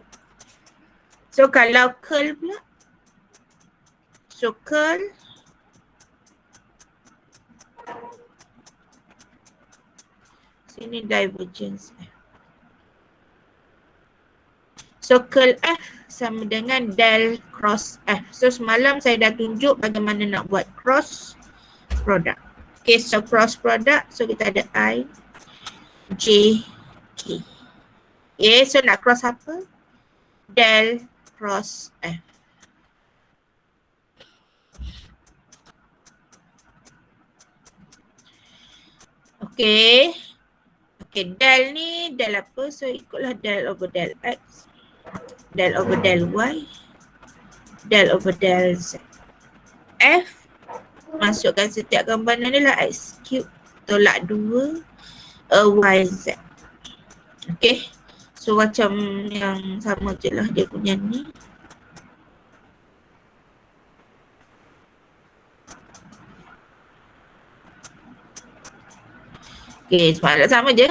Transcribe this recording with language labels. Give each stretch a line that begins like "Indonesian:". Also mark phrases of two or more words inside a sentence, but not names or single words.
Malay: So kalau curl pula, so curl sini divergence so
English: curl F
Malay: sama dengan
English: del cross F.
Malay: So semalam saya dah tunjuk bagaimana nak buat
English: cross product.
Malay: Okay, so
English: cross product,
Malay: so kita ada I, J, K. Okay, so nak cross apa?
English: Del cross F.
Malay: Okay. Okay, del ni del apa? So ikutlah
English: del over del X, del over del Y, del over del Z.
Malay: F, masukkan setiap komponen ni lah
English: X cube
Malay: tolak 2 YZ. Okay. So macam yang sama je lah dia punya ni. Okay, semalam sama je.